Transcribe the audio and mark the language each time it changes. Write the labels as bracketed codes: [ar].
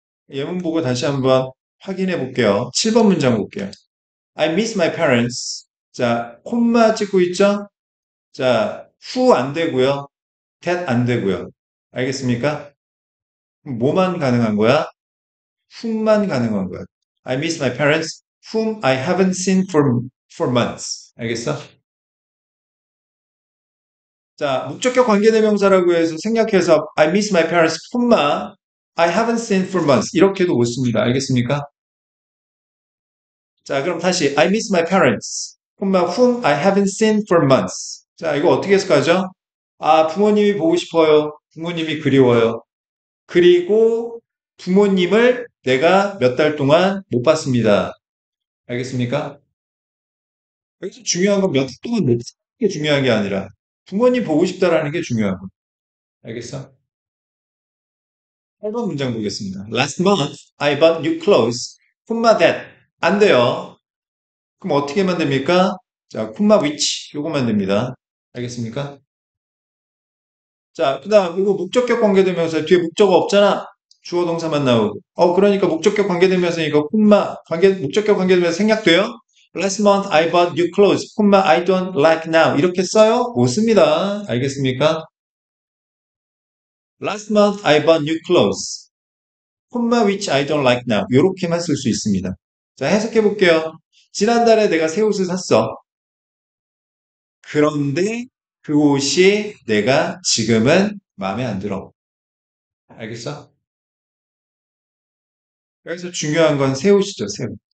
[ko] 예문 보고 다시 한번 확인해 볼게요. 7번 문장 볼게요. [en] I miss my parents. [ko] 자, 콤마 찍고 있죠? 자, who 안 되고요. that 안 되고요. 알겠습니까? 뭐만 가능한 거야? whom만 가능한 거야. [en] I miss my parents, whom I haven't seen for months. [ko] 알겠어? 자, 목적격 관계대명사라고 해서 생략해서 [en] I miss my parents, 콤마 I haven't seen for months. 이렇게도 못 씁니다. 알겠습니까? [ko] 자, 그럼 다시 [en] I miss my parents, 콤마 whom I haven't seen for months. [ko] 자, 이거 어떻게 해석하죠? 아, 부모님이 보고 싶어요. 부모님이 그리워요. 그리고 부모님을 내가 몇 달 동안 못 봤습니다. 알겠습니까? 여기서 중요한 건 몇 달 동안 못 보는 게 중요한 게 아니라 부모님 보고 싶다라는 게 중요한 거. 알겠어? 8번 문장 보겠습니다. [en] Last month I bought new clothes. [ko] 콤마 that. 안 돼요. 그럼 어떻게 만듭니까? 자, 콤마 which. 요거만 됩니다. 알겠습니까? 자, 그다음 이거 목적격 관계대명사 뒤에 목적어 없잖아. 주어 동사만 나오고. 그러니까 목적격 관계대명사 이거 콤마 목적격 관계대명사 생략돼요? [en] Last month I bought new clothes. 콤마 I don't like now. [ko] 이렇게 써요? 못 씁니다. 알겠습니까? [en] Last month I bought new clothes. 콤마 which I don't like now. [ko] 이렇게만 쓸 수 있습니다. 자, 해석해 볼게요. 지난달에 내가 새 옷을 샀어. 그런데 그 옷이 내가 지금은 마음에 안 들어. 알겠어? 여기서 중요한 건 새우시죠, 새우.